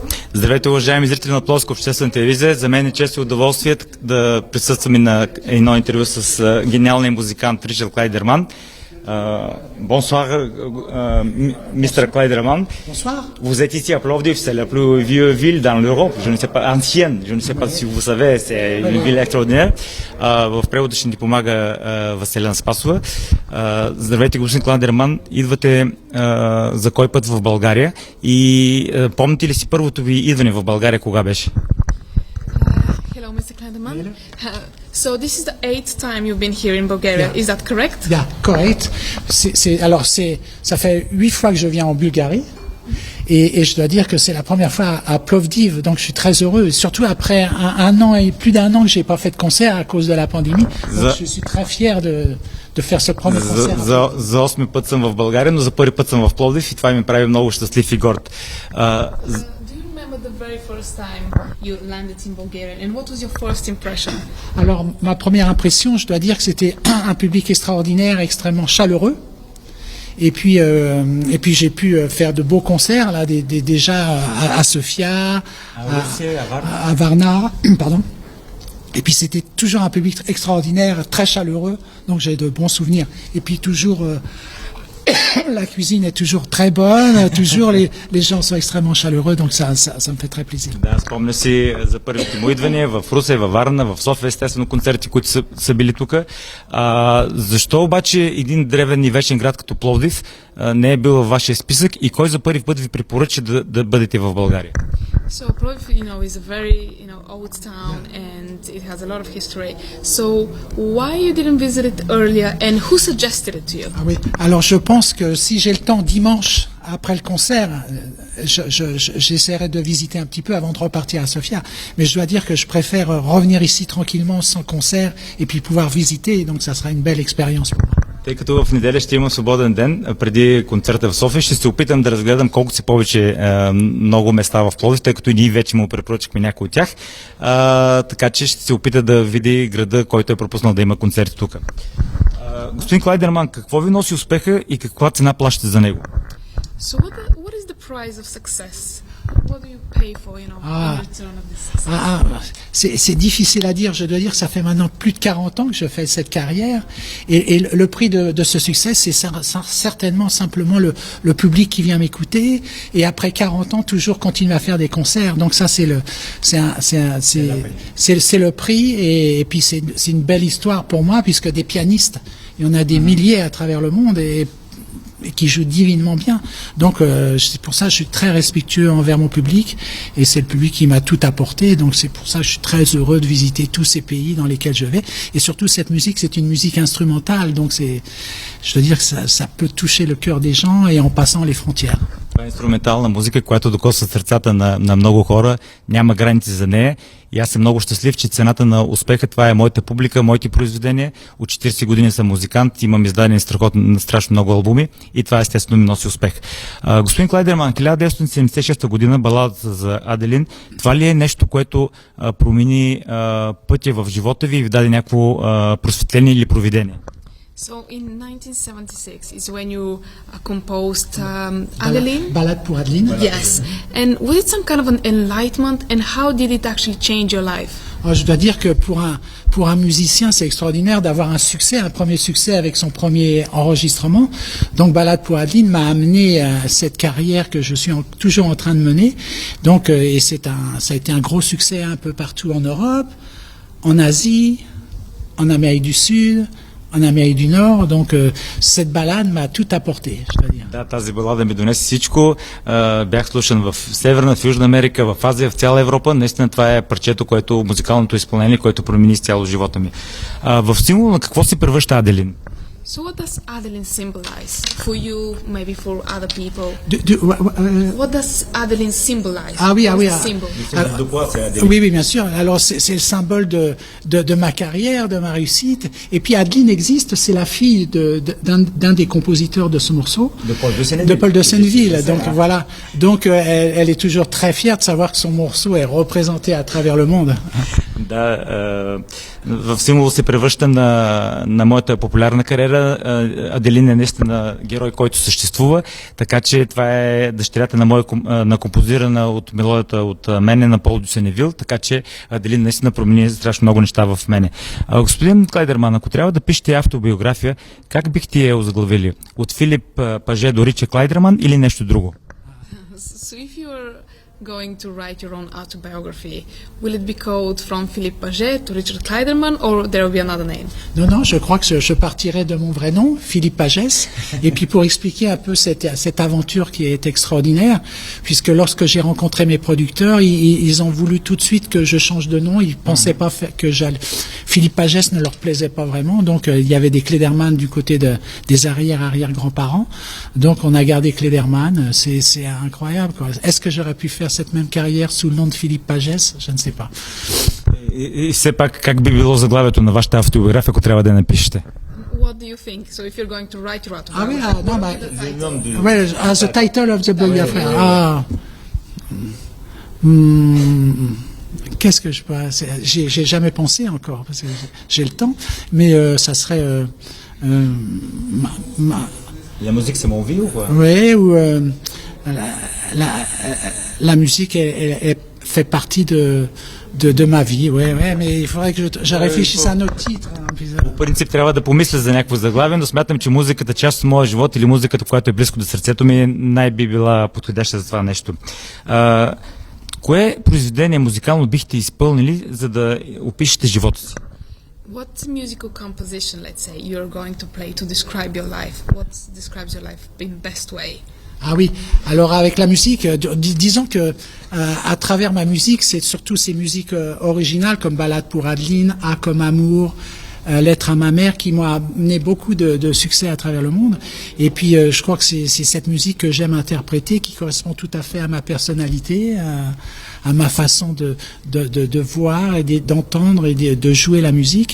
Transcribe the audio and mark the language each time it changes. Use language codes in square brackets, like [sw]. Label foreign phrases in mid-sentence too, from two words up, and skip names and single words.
[bg] Здравейте, уважаеми зрители на Пловдивска обществена телевизия. За мен е чест и удоволствие да присъствам и на едно интервю с гениалния музикант Ричард Клайдерман. [fr] Bonsoir, Mr. Kleiderman. Bonsoir. Vous êtes ici à Plovdiv, c'est la plus vieille ville dans l'Europe, je ne sais pas, ancienne, je ne sais pas si vous savez, c'est une ville extraordinaire. [bg] В превода ще ни помага Василена Спасова. Здравейте, господин Клайдерман, идвате за кой път в България и помните ли си първото ви идване в България, кога беше? [en] Hello, Mr. Kleiderman. So this is the 8th time you've been here in Bulgaria. Yeah. Is that correct? Yeah, correct. [fr] Ça fait 8 fois que je viens en Bulgarie. Et je dois dire que c'est la première fois à Plovdiv, donc je suis très heureux, et surtout après un an et plus d'un an que j'ai pas fait de concert à cause de la pandémie. Donc je suis très fier de faire ce premier concert. [bg] За 8 път съм в България, но за първи път съм в Пловдив и това ми прави много щастлив и горд. [en] The very first time you landed in Bulgaria, and what was your first impression? [fr] Alors, ma première impression, je dois dire que c'était un public extraordinaire, extrêmement chaleureux. Et puis j'ai pu faire de beaux concerts là, déjà à Sofia, à Varna, pardon. Et puis c'était toujours un public extraordinaire, très chaleureux, donc j'ai de bons souvenirs. Et puis toujours la cuisine est toujours très bonne, toujours les gens sont extrêmement chaleureux, donc ça me fait très plaisir. [bg] Да, спомня си за първите му идвания в Русе, във Варна, в София, естествено концерти, които са били тук. Защо обаче един древен и вечен град като Пловдив не е бил във вашия списък и кой за първи път ви препоръча да бъдете в България? [en] So Plovdiv, is a very, old town and it has a lot of history. So why you didn't visit it earlier and who suggested it to you? [fr] Ah oui. Alors je pense que si j'ai le temps dimanche après le concert, j'essaierai de visiter un petit peu avant de repartir à Sofia. Mais je dois dire que je préfère revenir ici tranquillement sans concert et puis pouvoir visiter. Donc ça sera une belle expérience pour moi. [bg] Тъй като в неделя ще има свободен ден преди концерта в София, ще се опитам да разгледам колкото си повече много места в Пловдив, тъй като и ние вече му препоръчахме някои от тях. Така че ще се опита да види града, който е пропуснал да има концерти тук. Господин Клайдерман, какво ви носи успеха и каква цена плащате за него? [en] So what is the price of success? What do you pay for, in return of this success? [fr] C'est difficile à dire. Je dois dire que ça fait maintenant plus de 40 ans que je fais cette carrière. Et le prix de ce succès, c'est certainement simplement le public qui vient m'écouter. Et après 40 ans, toujours continuer à faire des concerts. Donc ça, c'est le prix. Et puis c'est une belle histoire pour moi, puisque des pianistes, il y en a des milliers à travers le monde. Et qui joue divinement bien. Donc c'est pour ça que je suis très respectueux envers mon public et c'est le public qui m'a tout apporté. Donc c'est pour ça que je suis très heureux de visiter tous ces pays dans lesquels je vais. Et surtout cette musique, c'est une musique instrumentale. Donc je veux dire que ça peut toucher le cœur des gens et en passant les frontières. [bg] Това е инструментална музика, която докосва сърцата на много хора, няма граници за нея и аз съм много щастлив, че цената на успеха това е моята публика, моите произведения. От 40 години съм музикант, имам издадени страшно много албуми и това естествено ми носи успех. Господин Клайдерман, 1976 година, баладата за Аделин, това ли е нещо, което промени пътя в живота ви и ви даде някакво просветление или провидение? [en] So in 1976 is when you composed Adeline. Ballade pour Adeline. Yes. And was it some kind of an enlightenment and how did it actually change your life? [fr] Je dois dire que pour un musicien, c'est extraordinaire d'avoir un premier succès avec son premier enregistrement. Donc Ballade pour Adeline m'a amené à cette carrière que je suis toujours en train de mener. Donc et ça a été un gros succès un peu partout en Europe, en Asie, en Amérique du Sud, en Amérique du Nord, donc cette balade m'a tout apporté, je dois dire. [bg] Да, тази балада ми донесе всичко. Бях слушан в Северна, в Южна Америка, в Азия, в цяла Европа. Наистина това е парчето, музикалното изпълнение, което промени цяло живота ми. В символ на какво се превръща Аделин? [en] So what does Adeline symbolize for you, maybe for other people? What does Adeline symbolize? [fr] Ah oui. Oui, bien sûr. Alors c'est le symbole de ma carrière, de ma réussite. Et puis Adeline existe, c'est la fille d'un des compositeurs de ce morceau, de Paul de Senneville. Donc voilà. Donc elle est toujours très fière de savoir que son morceau est représenté à travers le monde. [bg] Да, в символ се превръща на моята популярна кариера. Аделин е наистина герой, който съществува, така че това е дъщерята на композирана от мелодията от мене на Пол Дюсеневил, така че Аделин наистина промени страшно много неща в мене. Господин Клайдерман, ако трябва да пишете автобиография, как бихте я озаглавили? От Филип Паже до Ричард Клайдерман или нещо друго? [en] So if you're going to write your own autobiography, will it be called From Philippe Paget to Richard Kleiderman, or there will be another name? [fr] Non, non, je crois que je partirai de mon vrai nom, Philippe Pagès, et puis pour expliquer un peu cette aventure qui est extraordinaire, puisque lorsque j'ai rencontré mes producteurs, ils ont voulu tout de suite que je change de nom, ils pensaient pas que j'allais... Philippe Pagès ne leur plaisait pas vraiment, donc il y avait des Klederman du côté des arrière-grands-parents, donc on a gardé Klederman, c'est incroyable, quoi. Est-ce que j'aurais pu faire cette même carrière sous le nom de Philippe Pagès? Je ne sais pas. [bg] И все пак, как би било заглавието на вашата автобиография, ако трябва да я напишете? [en] What do you think? So if you're going to write your [fr] Ah oui, [en] autobiography, [fr] non, [en] what would be the title? ouais, the title of the biography. [fr] Qu'est-ce que je peux... J'ai jamais pensé encore, parce que j'ai le temps, mais ça serait... La musique, c'est mon vie ou quoi? Oui, ou la musique fait partie de ma vie, ouais, mais il faudrait que je réfléchisse à un autre titre. [bg] По принцип трябва да помисля за някакво заглавие, но смятам, че музиката, част от моя живот или музиката, която е близко до сърцето ми, най-би била подходяща за това нещо. Кое произведение музикално бихте изпълнили, за да опишете живота си? [en] What musical composition, let's say, you're going to play to describe your life? What describes your life in best way? [fr] Ah oui, alors avec la musique, disons que à travers ma musique, c'est surtout ces musiques originales comme Ballade pour Adeline, A comme Amour, Lettre à ma mère qui m'ont amené beaucoup de succès à travers le monde. Et puis je crois que c'est cette musique que j'aime interpréter qui correspond tout à fait à ma personnalité, à ma façon de voir et d'entendre et de jouer la musique.